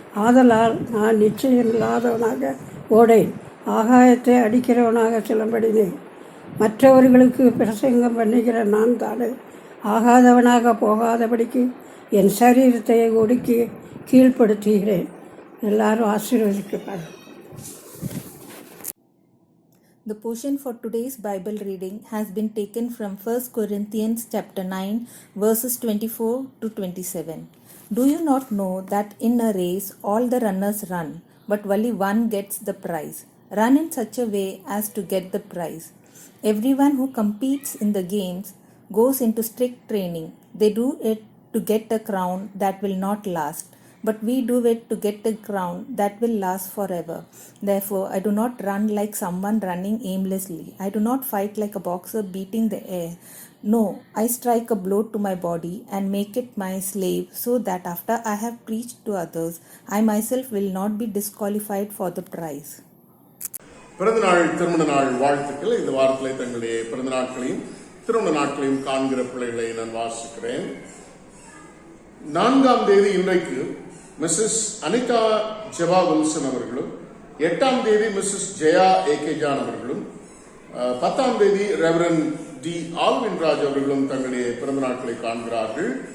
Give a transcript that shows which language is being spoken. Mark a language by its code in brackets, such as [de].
[ta] ஆதலால் நான் நிச்சயமில்லாதவனாக ஓடேன், ஆகாயத்தை அடிக்கிறவனாக சிலம்படினேன். மற்றவர்களுக்கு பிரசங்கம் பண்ணுகிற நான் தானே ஆகாதவனாக போகாதபடிக்கு என் சரீரத்தை ஒடுக்கி கீழ்ப்படுத்துகிறேன். எல்லாரும் ஆசீர்வதிக்கப்படுறாங்க. [en] The portion for today's Bible reading has been taken from 1 Corinthians chapter 9 verses 24 to 27. Do you not know that in a race all the runners run, but only one gets the prize? Run in such a way as to get the prize. Everyone who competes in the games goes into strict training. They do it to get a crown that will not last, but we do it to get a crown that will last forever. Therefore, I do not run like someone running aimlessly. I do not fight like a boxer beating the air. No, I strike a blow to my body and make it my slave, so that after I have preached to others, I myself will not be disqualified for the prize. [ta] பிறந்த நாள் திருமண நாள் வாழ்த்துக்கள். இந்த வாரத்தில் தங்களுடைய பிறந்த நாட்களையும் திருமண நாட்களையும் காண்கிற பிள்ளைகளை நான் வாசிக்கிறேன். 4ஆம் தேதி இன்றைக்கு மிஸ்ஸஸ் அனிதா ஜெபா வில்சன் அவர்களும், 8ஆம் தேதி மிஸ்ஸஸ் ஜெயா ஏகேஜான் அவர்களும், 10ஆம் தேதி ரெவரன் டி ஆல்வின்ராஜ் அவர்களும் தங்களுடைய பிறந்த நாட்களை காண்கிறார்கள்.